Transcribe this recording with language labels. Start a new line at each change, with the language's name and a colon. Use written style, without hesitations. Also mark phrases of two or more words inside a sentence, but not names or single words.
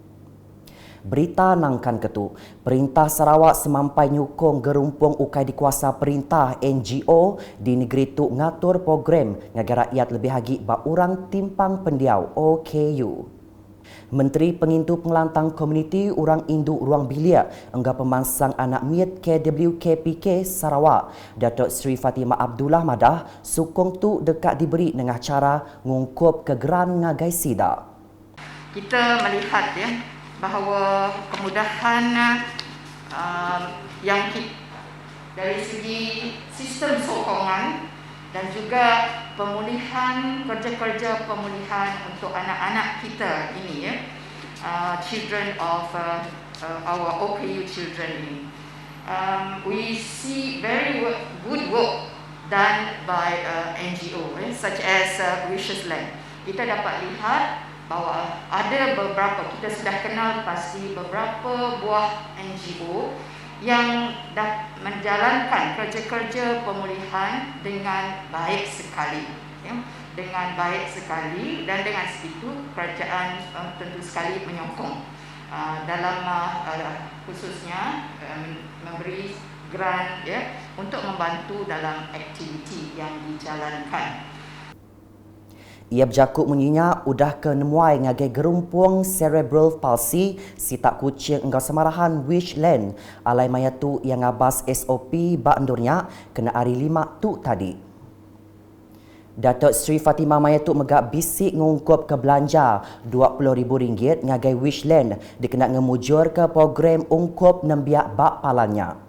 Iban: Berita nangkan ketu, Perintah Sarawak semampai nyukung gerumpung ukai dikuasa perintah NGO di negeri tu ngatur program ngagai rakyat lebih hagi ba urang timpang pendiau OKU. Menteri Pengintu Pengelantang Komuniti Urang Induk Ruang Biliak enggak pemangsang anak miat KWKPK Sarawak, Datuk Seri Fatimah Abdullah Madah sukung tu dekat diberi dengan cara ngungkup kegeran ngagai sidak.
Malay: Kita melihat bahawa kemudahan yang dari segi sistem sokongan dan juga pemulihan kerja-kerja pemulihan untuk anak-anak kita ini
English: children of our OKU children
Malay: ini.
English: We see very good work done by NGO such as Wishes Land.
Malay: Kita dapat lihat bahawa ada beberapa, kita sudah kenal pasti beberapa buah NGO yang dah menjalankan kerja-kerja pemulihan dengan baik sekali. Dengan baik sekali dan dengan segitu kerajaan tentu sekali menyokong dalam khususnya memberi grant untuk membantu dalam aktiviti yang dijalankan.
Iban: Ia berjakuk menyinya udah ke nemuai ngagai gerumpung cerebral palsy si tak kucing enggau semarahan Wishland alai maya tu yang ngabas SOP bak endurnya kena hari 5 tu tadi. Datuk Seri Fatimah Maya tu megak bisik ngungkup ke belanja RM20,000 ngagai Wishland dikena ngemujur ke program ungkup nembiak bak palannya.